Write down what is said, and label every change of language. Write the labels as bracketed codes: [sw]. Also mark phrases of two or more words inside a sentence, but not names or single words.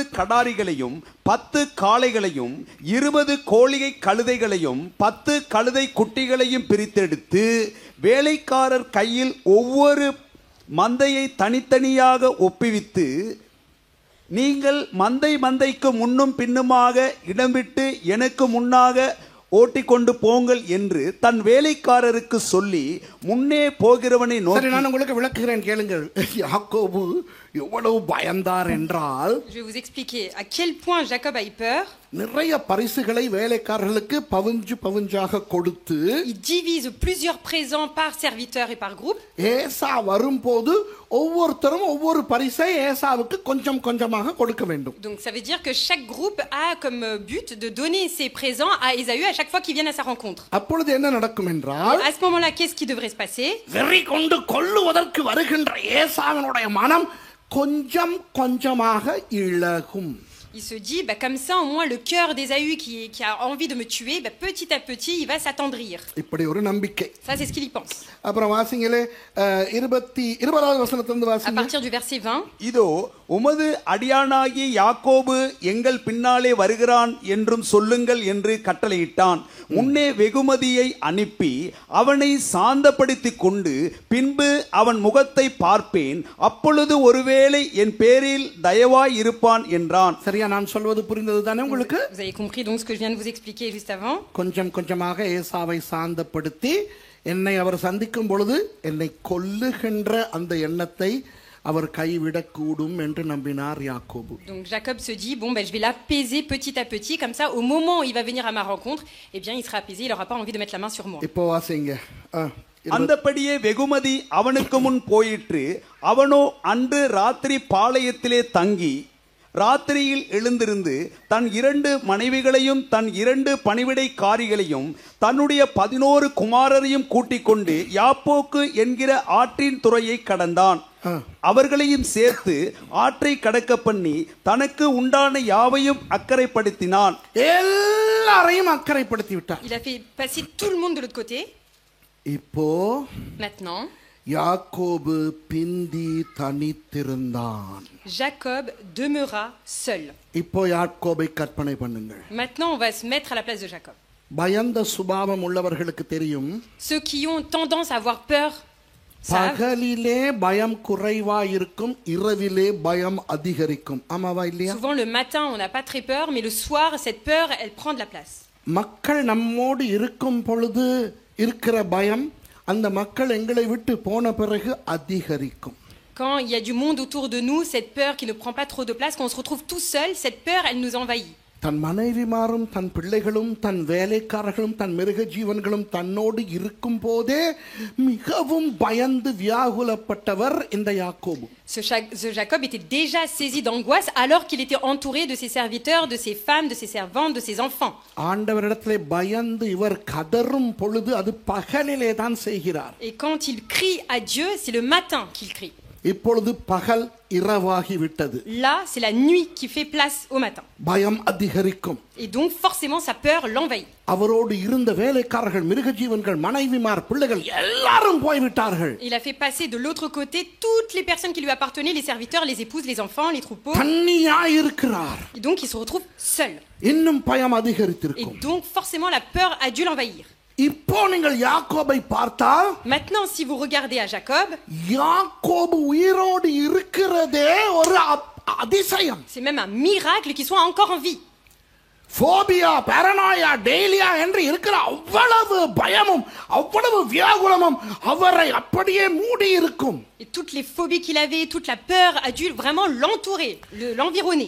[ta] கடாரிகளையும் 10 காளைகளையும் 20 கோழிகை கழுதைகளையும் 10 கழுதை குட்டிகளையும் பிரித்தெடுத்து வேலைக்காரர் கையில் ஒவ்வொரு மந்தையை தனித்தனியாக ஒப்புவித்து, நீங்கள் மந்தைக்கு முன்னும் பின்னுமாக இடம் விட்டு எனக்கு முன்னாக ஓட்டிக்கொண்டு போங்கள் என்று தன் வேலைக்காரருக்கு சொல்லி முன்னே போகிறவனை நோக்கி. நான் உங்களுக்கு விளக்குகிறேன், கேளுங்கள். யாக்கோபு எவ்வளவு பயந்தார் என்றால், [fr] Je vais vous expliquer à quel point Jacob a eu peur. [ta] நிறைய பரிசுகளை வேலைக்காரர்களுக்கு பவுஞ்சாக கொடுத்து, [fr] Il divise plusieurs présents par serviteur et par groupe. [ta] ஏசா வரும்போது ஒவ்வொருத்தரும் ஒவ்வொரு பரிசை ஏசாவுக்கு கொஞ்சம் கொஞ்சமாக கொடுக்க வேண்டும். [fr] Donc ça veut dire que chaque groupe a comme but de donner ses présents à Ésaü à chaque fois qu'il vient à sa rencontre. [ta] அப்பொழுது என்ன நடக்கும் என்றால், [fr] À ce moment-là, qu'est-ce qui devrait se passer? [ta] வெறி கொண்டு கொல்லுவதற்கு வருகின்ற ஏசாவினுடைய மனம் கொஞ்சம் கொஞ்சமாக இழகும். [fr] Il se dit, bah, comme ça, au moins, le cœur d'Ésaü qui a envie de me tuer, bah, petit à petit, il va s'attendrir. [ta] இப்படி ஒரு நம்பிக்கை. [fr] Ça, c'est ce qu'il y pense. [ta] அப்புறம் வாசிங்களே 20வது வசனத்திலிருந்து [fr] À [ta] வாசிங்க. [fr] partir du verset 20, [ta] இதோ உமது அடியானாகிய யாக்கோபு எங்கள் பின்னாலே வருகிறான் என்றும் சொல்லுங்கள் என்று கட்டளையிட்டான். முன்னே வெகுமதியை அனுப்பி அவனை சாந்தப்படுத்திக் கொண்டு பின்பு அவன் முகத்தை பார்ப்பேன், அப்பொழுது ஒருவேளை என் பேரில் தயவாய் இருப்பான் என்றான். சரியா நான் சொல்வது புரிந்தது தானே உங்களுக்கு? [fr] vous avez compris donc ce que je viens de vous expliquer juste avant. [ta] கொஞ்சம் கொஞ்சமாக ஏசாவை சாந்தப்படுத்தி என்னை அவர் சந்திக்கும் பொழுது என்னை கொல்லுகின்ற அந்த எண்ணத்தை அவர் கைவிடக்கூடும் என்று நம்பினார் யாக்கோபு. [fr] Donc Jacob se dit, bon, ben, je vais l'apaiser petit à petit, comme ça, au moment où il va venir à ma rencontre, eh bien, il sera apaisé, il n'aura pas envie de mettre la main sur moi. [ta] இப்போ வாசிங்க. அந்தபடியே வெகுமதி அவனுக்கு முன் போயிற்று. அவனோ அன்று ராத்திரி பாளையத்திலே தங்கி ராத்திரியில் எழுந்திருந்து தன் 2 மனைவிகளையும் தன் 2 பணிவிடைக்காரிகளையும் தன்னுடைய 11 குமாரரையும் கூட்டிக் கொண்டு யாப்போக்கு என்கிற ஆற்றின் துறையை கடந்தான். அவர்களையும் சேர்த்து ஆற்றை கடக்க பண்ணி தனக்கு உண்டான யாவையும் அக்கறைப்படுத்தினான். எல்லாரையும் அக்கறைப்படுத்தி விட்டார். [fr] Il a fait passer tout le monde de l'autre côté. [ta] இப்போ [fr] Maintenant, [ta] யாக்கோபு பிந்தி தனித்திருந்தான். [fr] Jacob demeura seul. [ta] இப்போ யாக்கோபை கற்பனை பண்ணுங்கள். [fr] Maintenant, on va se mettre à la place de Jacob. [ta] பயந்த சுபாவம் உள்ளவர்களுக்கு தெரியும், [fr] Ceux qui ont tendance à avoir peur savent. [ta] பகலிலே பயம் குறைவா இருக்கும், இரவிலே பயம் அதிகரிக்கும். ஆமாவா இல்லையா? [fr] Souvent, le matin, on n'a pas très peur, mais le soir, cette peur, elle prend de la place. [ta] மக்கள் நம்மோடு இருக்கும் பொழுது இருக்கிற பயம் அந்த மக்கள் எங்களை விட்டு போன பிறகு அதிகரிக்கும். [fr] Quand il y a du monde autour de nous, cette peur qui ne prend pas trop de place, quand on se retrouve tout seul, cette peur, elle nous envahit. [ta] தன் மனைவிமாரும் தன் பிள்ளைகளும் தன் வேலைக்காரர்களும் தன் மிருக ஜீவன்களும் தன்னோடு இருக்கும் போதே மிகவும் பயந்து வியாகுலப்பட்டவர் இந்த யாக்கோபு. [fr] Ce Jacob était déjà saisi d'angoisse alors qu'il était entouré de ses serviteurs, de ses femmes, de ses servantes, de ses enfants. [ta] ஆண்டவரிடத்திலே பயந்து இவர் கதறும் பொழுது அது பகலிலே தான் செய்கிறார். [fr] Et quand il crie à Dieu, c'est le matin qu'il crie. [ta] இப்பொழுது பகல் இரவாகி விட்டது. [fr] Là, c'est la nuit qui fait place au matin. [ta] பயம் அதிகரிக்கும். [fr] Et donc, forcément, sa peur l'envahit. [ta] அவரோடு இருந்த வேலைக்காரர்கள், மிருகஜீவன்கள், மனைவிமார், பிள்ளைகள் எல்லாரும் போய்விட்டார்கள். [fr] Il a fait passer de l'autre côté toutes les personnes qui lui appartenaient, les serviteurs, les épouses, les enfants, les troupeaux. [ta] தனியாய் இருக்கிறார். [fr] Et donc, il se retrouve seul. [ta] இன்னும் பயம் [fr] Et [ta] அதிகரித்திருக்கும். [fr] donc, forcément, la peur a dû l'envahir. [ta] இப்போ நீங்கள் யாக்கோபை பார்த்தால் [fr] Maintenant, si vous regardez à Jacob, [ta] யாக்கோபு உயிரோடு இருக்கிறதே ஒரு அதிசயம். [fr] c'est même un miracle qu'il soit encore en vie. [ta] போபியா, பாரனாயா, டெய்லியா என்று இருக்கிற அவ்வளவு பயமும் அவ்வளவு வியாகுலமும் அவரை அப்படியே மூடி இருக்கும். [fr] Et toutes les phobies qu'il avait, toute la peur a dû vraiment l'entourer, l'environner.